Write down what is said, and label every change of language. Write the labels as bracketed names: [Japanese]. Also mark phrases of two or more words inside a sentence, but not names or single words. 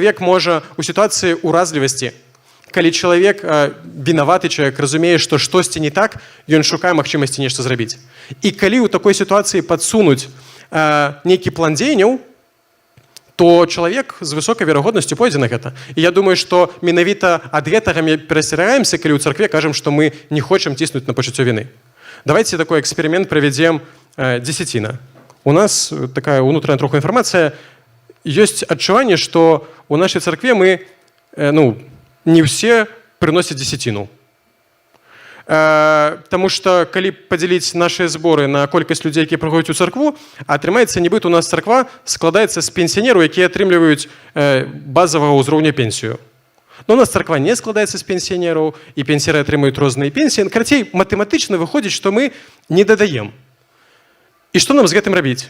[Belarusian] Чалавек можа ў сітуацыі ўразлівасці калі чалавек, вінаваты чалавек, разумее, што штосьці не так, ён шукае магчымасці нешта зрабіць. І калі ў такой сітуацыі падсунуць нейкі план дзеянняў, то чалавек з высокай верагоднасцю пойдзе на гэта. І я думаю, што менавіта ад гэтага мы перасцерагаемся, калі ў царкве кажам, што мы не хочам ціснуць на пачуццё віны. [Russian] Давайте такой эксперимент проведем десятина. У нас такая внутренняя троху информация. Есть отчувание, что у нашей церкви мы, не все приносят десятину. Потому что, коли поделить наши сборы на колькость людей, которые приходят у церкву, [Belarusian] атрымаецца нібыт у нас церква складаецца з пенсіянераў, якія атрымліваюць базового ўзроўня пенсію. Но у нас церква не складаецца з пенсіянераў, і пенсіянеры атрымаюць розныя пенсіі. Карацей, матэматычна выходзіць, што мы не дадаем. І што нам з гэтым рабіць?